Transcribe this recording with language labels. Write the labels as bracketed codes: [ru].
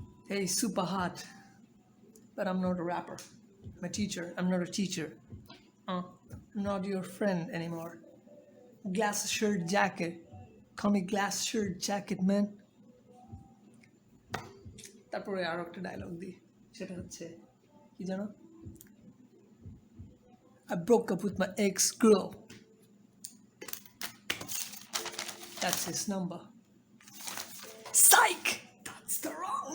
[en] Hey, super hot, but I'm not a rapper. I'm a teacher. I'm not a teacher. I'm not your friend anymore. Glass shirt jacket. Call me glass shirt jacket, man. [bn] তারপরে আরো একটা dialogue দিই, সেটা হচ্ছে কি জানো, [en] I broke up with my ex-girl. That's his number. Psych! That's the wrong